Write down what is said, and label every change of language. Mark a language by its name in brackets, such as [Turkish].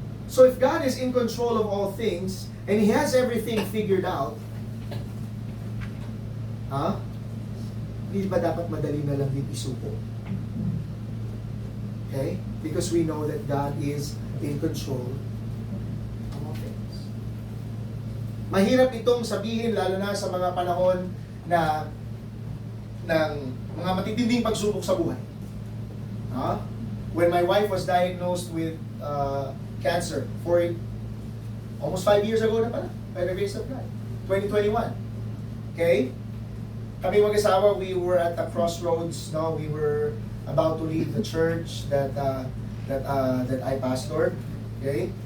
[English] So if God is in control of all things, and He has everything figured out, [Filipino] hindi ba dapat madali na lang din isuko? [English] Okay? Because we know that God is in control of all things. [Filipino] Mahirap itong sabihin, lalo na sa mga panahon na ng mga matitinding pagsubok sa buhay. [English] When my wife was diagnosed with cancer, almost 5 years ago [Filipino] na pala, [English] by the grace of God, 2021. Okay? [Filipino] Kami mag-asawa, [English] we were at the crossroads, no? We were about to leave the church that I pastored. Okay?